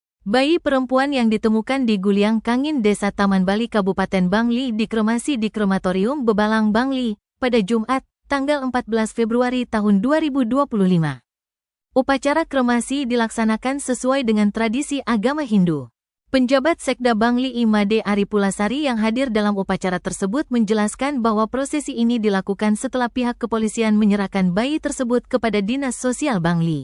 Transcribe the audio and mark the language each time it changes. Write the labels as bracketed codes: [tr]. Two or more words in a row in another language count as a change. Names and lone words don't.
[id] Bayi perempuan yang ditemukan di Guliang Kangin Desa Taman Bali Kabupaten Bangli dikremasi di Krematorium Bebalang Bangli pada Jumat, tanggal 14 Februari tahun 2025. Upacara kremasi dilaksanakan sesuai dengan tradisi agama Hindu. Penjabat Sekda Bangli Imade Aripulasari yang hadir dalam upacara tersebut menjelaskan bahwa prosesi ini dilakukan setelah pihak kepolisian menyerahkan bayi tersebut kepada Dinas Sosial Bangli.